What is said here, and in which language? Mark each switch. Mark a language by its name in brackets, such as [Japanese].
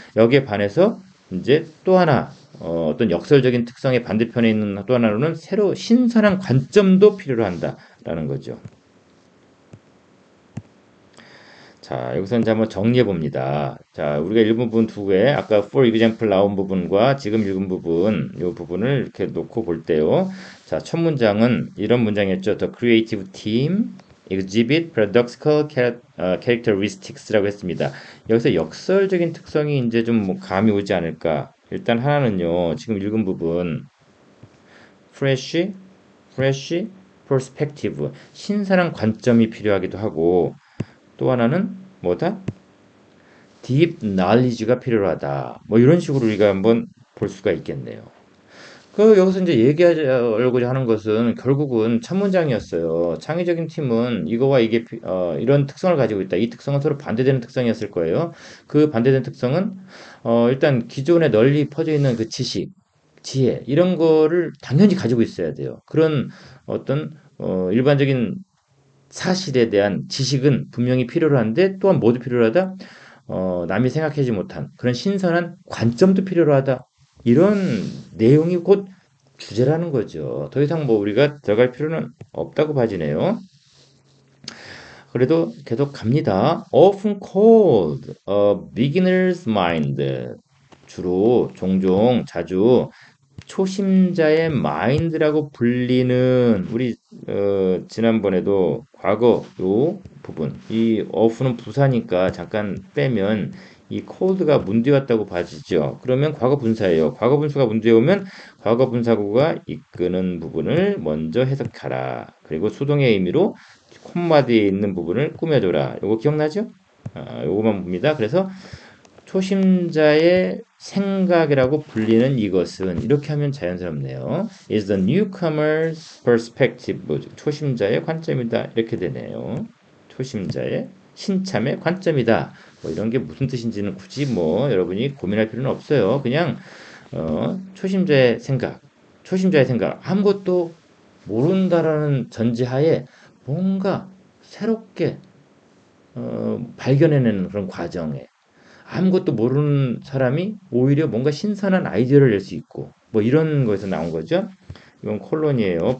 [Korean] 여기에 반해서 이제 또 하나 어떤 역설적인 특성의 반대편에 있는 또 하나로는 새로 신선한 관점도 필요로 한다라는 거죠. 자, 여기서 이제 한번 정리해 봅니다. 자, 우리가 읽은 부분 두 개, 아까 [English] for example [Korean] 나온 부분과 지금 읽은 부분, 이 부분을 이렇게 놓고 볼 때요. 자, 첫 문장은 이런 문장이었죠. [English] The creative team exhibit paradoxical characteristics [Korean] 라고 했습니다. 여기서 역설적인 특성이 이제 좀 뭐 감이 오지 않을까. 일단 하나는요, 지금 읽은 부분, [English] fresh perspective, [Korean] 신선한 관점이 필요하기도 하고, 또 하나는 뭐다? deep knowledge가 필요하다. 뭐 이런 식으로 우리가 한번 볼 수가 있겠네요. 여기서 이제 얘기하려고 하는 것은 결국은 첫 문장이었어요. 창의적인 팀은 이거와 이게 이런 특성을 가지고 있다. 이 특성은 서로 반대되는 특성이었을 거예요. 그 반대되는 특성은 일단 기존에 널리 퍼져 있는 그 지식, 지혜 이런 거를 당연히 가지고 있어야 돼요. 그런 어떤 일반적인 사실에 대한 지식은 분명히 필요로 한데 또한 뭐도 필요로 하다? 남이 생각하지 못한 그런 신선한 관점도 필요로 하다. 이런 내용이 곧 주제라는 거죠. 더 이상 뭐 우리가 들어갈 필요는 없다고 봐지네요. 그래도 계속 갑니다. [English] Often called a beginner's mind. [Korean] 주로, 종종, 자주 초심자의 마인드라고 불리는 우리 지난번에도 과거 요 부분 이 of는 부사니까 잠깐 빼면 이 cold가 문제 왔다고 봐지죠. 그러면 과거 분사예요. 과거 분사가 문제 오면 과거 분사구가 이끄는 부분을 먼저 해석하라. 그리고 수동의 의미로 콤마 뒤에 있는 부분을 꾸며줘라. 요거 기억나죠? 요거만 봅니다. 그래서 초심자의 생각이라고 불리는 이것은 이렇게 하면 자연스럽네요. [English] is the newcomer's perspective. [Korean] 초심자의 관점이다. 이렇게 되네요. 초심자의 신참의 관점이다. 뭐 이런 게 무슨 뜻인지는 굳이 뭐 여러분이 고민할 필요는 없어요. 그냥 초심자의 생각, 아무것도 모른다라는 전제하에 뭔가 새롭게 발견해내는 그런 과정에 아무것도 모르는 사람이 오히려 뭔가 신선한 아이디어를 낼 수 있고 뭐 이런 거에서 나온 거죠. 이건 콜론이에요.